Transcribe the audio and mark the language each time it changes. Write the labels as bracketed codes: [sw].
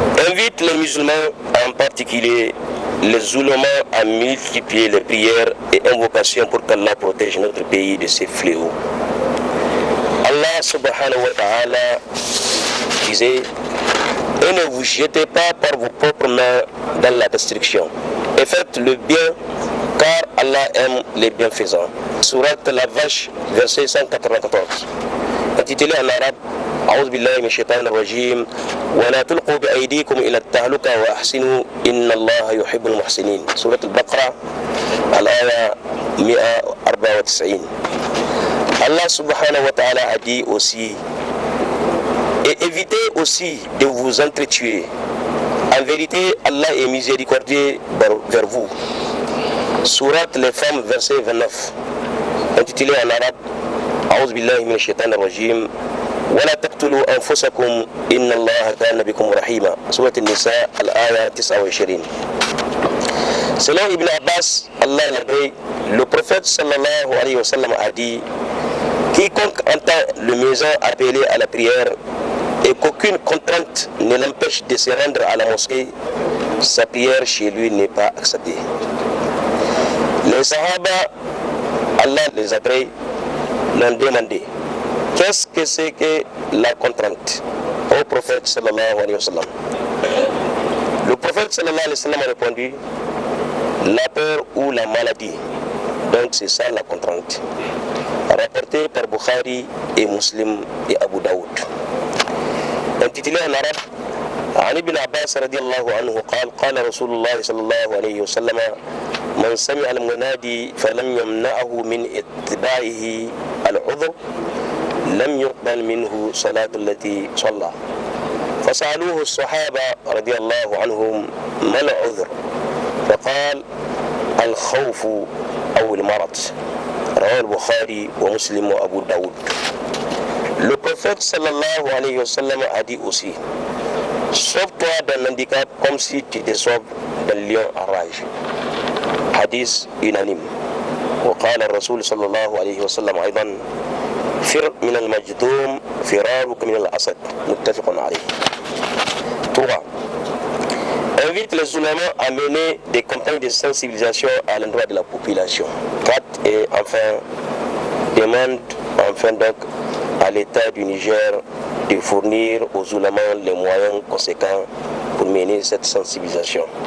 [fr] Invite les musulmans, en particulier les oulémas, à multiplier les prières et invocations pour qu'Allah protège notre pays de ces fléaux. Allah subhanahu wa ta'ala disait: et ne vous jetez pas par vos propres mains dans la destruction, et faites le bien, car Allah aime les bienfaisants. Surat la Vache, verset 194. Intitulé en arabe: [ar] أعوذ بالله من الشيطان الرجيم ولا تلقوا بأيديكم إلى التهلكة وأحسنوا إن الله يحب المحسنين. سورة البقرة الآية 194. [fr] Allah subhanahu wa ta'ala a dit aussi: et évitez aussi de vous entretuer. En vérité, Allah est miséricordieux vers vous. Surat les femmes, verset 29. Intitulé en arabe: [ar] أعوذ بالله من الشيطان الرجيم ولا تقتلوا أنفسكم إن الله كان بكم رحيما. سورة النساء الآية 29. [fr] Selon Ibn Abbas, Allah l'abré, le prophète sallallahu alayhi wa sallam a dit: quiconque entend le muezzin appeler à la prière et qu'aucune contrainte ne l'empêche de se rendre à la mosquée, sa prière chez lui n'est pas acceptée. Les Sahaba, Allah les agrée, l'ont demandé: qu'est-ce que c'est que la contrainte au prophète sallallahu alayhi wa sallam? Le prophète sallallahu alayhi wa sallam a répondu: la peur ou la maladie. Donc c'est ça la contrainte. Rapporté par Bukhari et Muslim et Abu Daoud. Intitulé en arabe: [ar] عن ابن عباس رضي الله عنه قال قال رسول الله صلى الله عليه وسلم من سمع المنادي فلم يمنعه من اتباعه العذر لم يقبل منه صلاة التي صلى. فسألوه الصحابة رضي الله عنهم ما العذر؟ فقال: الخوف أو المرض. رواه البخاري ومسلم وأبو داود. [fr] Le prophète sallallahu alayhi wa sallam a dit aussi: sauve-toi d'un handicap comme si tu te sauves d'un lion en rage. Hadith unanime. [ar] وقال الرسول صلى الله عليه وسلم أيضا: فر من المجذوم فرارك من الأسد. متفق عليه. 3. [fr] Invite les oulémas à mener des campagnes de sensibilisation à l'endroit de la population. 4. Et enfin, demande donc à l'État du Niger de fournir aux oulémas les moyens conséquents pour mener cette sensibilisation.